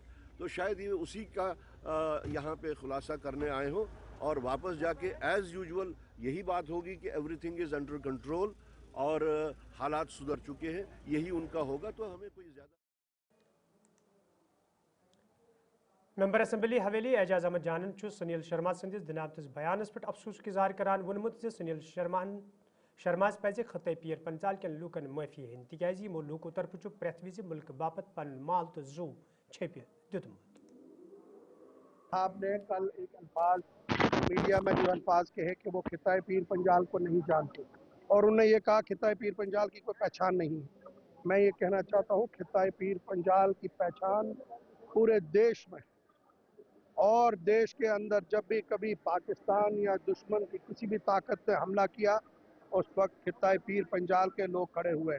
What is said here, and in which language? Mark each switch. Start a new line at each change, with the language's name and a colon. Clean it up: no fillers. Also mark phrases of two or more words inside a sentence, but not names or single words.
Hindi: तो शायद ये उसी का यहाँ पे खुलासा करने आए हो और वापस जाके
English: as usual
Hindi: यही बात होगी कि
English: everything is under control
Hindi: और हालात सुधर चुके हैं, यही उनका होगा। तो हमें कोई ज़्यादा
Kashmiri: मेंबर असम्बली हवेली एजाज अहमद जानन सुनील शर्मा संदिस दिनामतिस बयानस पे अफसोस इजहार करान वोनमुत सुनील शर्मा पज खत पीर पंजाल के लूकन माफी हन तिकाज यमो लूको तरफ प्रेथ विज मुल्क बापत पन माल तो जू छेप दितमुत।
Hindi: आपने कल एक अल्फाज मीडिया में जो अल्फाज कहे कि वो खिताए पीर पंजाल को नहीं जानते और उन्हें ये कहा खिताए पीर पंजाल की कोई पहचान नहीं है। मैं ये कहना चाहता हूँ खिताए पीर पंजाल की पहचान पूरे देश में, और देश के अंदर जब भी कभी पाकिस्तान या दुश्मन की किसी भी ताकत ने हमला किया उस वक्त खिताए पीर पंजाल के लोग खड़े हुए।